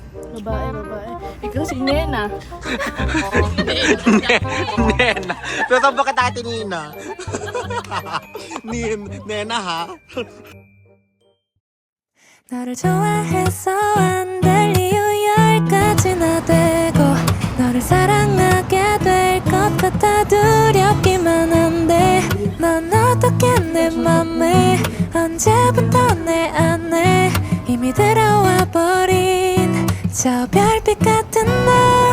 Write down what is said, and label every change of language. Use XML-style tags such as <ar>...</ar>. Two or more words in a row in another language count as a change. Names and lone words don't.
<tl>Babae. Ikaw si Nena. Nena. Pero saan ba kita ate Nina? Nena ha?</tl> <ko>너를 좋아해서 안 될 이유 10가지나 되고 너를 사랑하게 될 것 같아 두렵기만 한데 넌 어떻게 내 맘에 언제부터 내 안에 이미 들어와 버린 저 별빛 같은 너</ko>